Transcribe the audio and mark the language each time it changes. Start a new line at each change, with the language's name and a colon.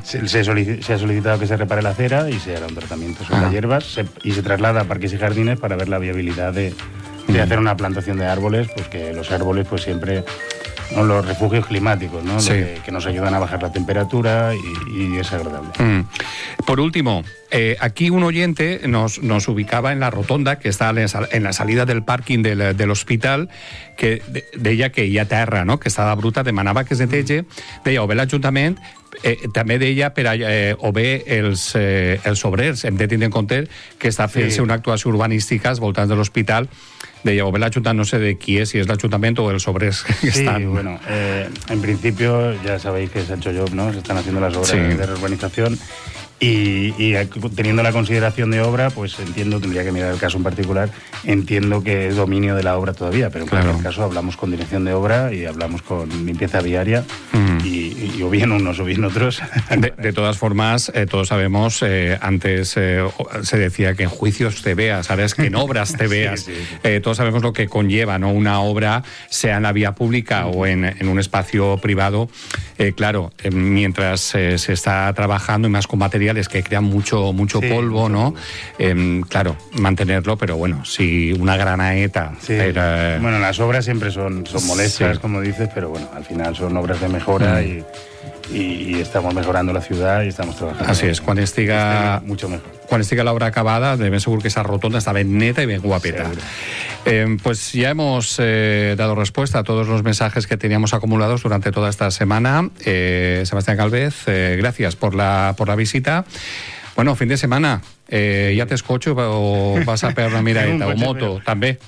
Spanish: Se ha solicitado que se repare la acera y se hará un tratamiento sobre las hierbas y se traslada a parques y jardines para ver la viabilidad de hacer una plantación de árboles, pues que los árboles pues siempre... ¿no? Los refugios climáticos, ¿no? Sí. Que nos ayudan a bajar la temperatura y es agradable. Mm. Por último, aquí un oyente nos ubicaba en la rotonda que está en la salida del parking del hospital,
Catalan: que deia que hi ha terra,
Spanish: ¿no?
Catalan: Que estava bruta, demanava que es neteje, deia, o bé l'Ajuntament, també deia, o bé els obrers, hem de tindre en compte que està fent-se una actuació urbanística als voltants de l'hospital. Deia, o bé l'Ajuntament, no sé de qui és, si és l'Ajuntament o els obrers que estan.
Spanish: Sí, bueno, en principio ya sabéis que se ha hecho job, ¿no? Se están haciendo las obras de reurbanización y teniendo la consideración de obra, pues entiendo, tendría que mirar el caso en particular, entiendo que es dominio de la obra todavía, pero en cualquier caso hablamos con dirección de obra y hablamos con limpieza viaria y o bien unos o bien otros. De todas formas, todos sabemos, antes se decía que en juicios te veas, ahora es que en obras te veas. Sí, sí, sí. Todos sabemos lo que conlleva, ¿no? Una obra, sea en la vía pública o en un espacio privado, mientras se está trabajando y más con materiales que crean mucho polvo, ¿no? Claro, mantenerlo, pero bueno, si una granaeta... Sí. Bueno, las obras siempre son molestias, sí, como dices, pero bueno, al final son obras de mejora y estamos mejorando la ciudad y estamos trabajando. Así es, cuando estiga... mucho mejor.
Catalan: Quan estigui l'obra acabada, de ben segur que esa rotonda està ben neta i ben guapeta.
Spanish: Pues ya hemos dado respuesta a todos los mensajes que teníamos acumulados durante toda esta semana. Sebastián Calvez, gracias por la visita. Bueno, fin de semana. Ya te escucho o vas a pegar una miradita. Un coche, o moto, pero, también